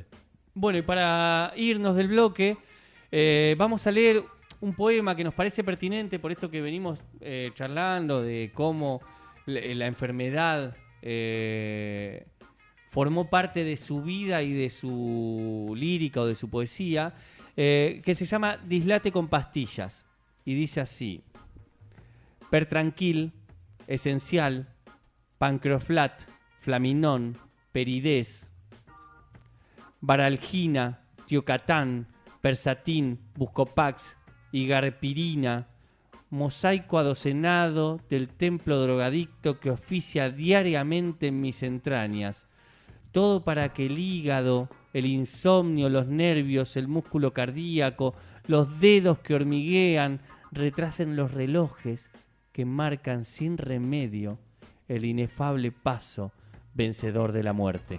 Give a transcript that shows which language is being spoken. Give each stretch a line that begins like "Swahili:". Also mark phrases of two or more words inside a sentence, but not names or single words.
Spanish: Bueno, y para irnos del bloque, vamos a leer un poema que nos parece pertinente por esto que venimos charlando de cómo la enfermedad formó parte de su vida y de su lírica o de su poesía, que se llama Dislate con pastillas. Y dice así: Pertranquil, Esencial, Pancroflat, Flaminón, Peridés, Baralgina, Tiocatán, Persatín, Buscopax, Igarpirina, mosaico adocenado del templo drogadicto que oficia diariamente en mis entrañas. Todo para que el hígado, el insomnio, los nervios, el músculo cardíaco, los dedos que hormiguean, retrasen los relojes que marcan sin remedio el inefable paso vencedor de la muerte.